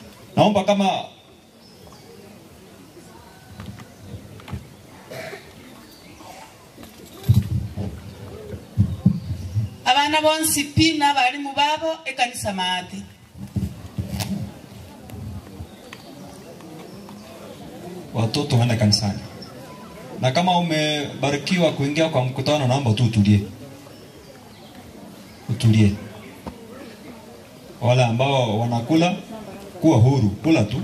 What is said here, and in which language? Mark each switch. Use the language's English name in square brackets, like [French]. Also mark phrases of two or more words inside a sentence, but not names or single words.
[Swahili] Naomba kama [Gusii] abana bonsi pina bali mu babo ekanisa maati. [Swahili] watoto waende kanisani. Na kama umebarikiwa kuingia kwa mkutano, naomba tu utulie. Utulie. Wale ambao wanakula, kuwa huru, kula tu.